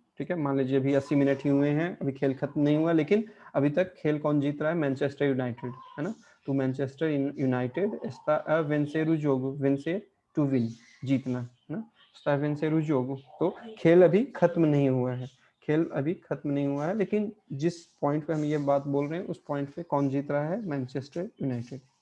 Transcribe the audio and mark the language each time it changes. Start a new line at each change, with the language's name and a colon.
Hindi: ठीक है, मान लीजिए अभी 80 मिनट ही हुए हैं, अभी खेल खत्म नहीं हुआ, लेकिन अभी तक खेल कौन जीत रहा है, मैनचेस्टर यूनाइटेड, है ना।
Portuguese: तो मैनचेस्टर यूनाइटेड está a vencer o jogo, vencer
English: to win,
Hindi: जीतना, है ना,
Portuguese: está a vencer o jogo।
Hindi: तो खेल अभी खत्म नहीं हुआ है, खेल अभी खत्म नहीं हुआ है, लेकिन जिस पॉइंट पे हम ये बात बोल रहे हैं उस पॉइंट पे कौन जीत रहा है, मैनचेस्टर यूनाइटेड।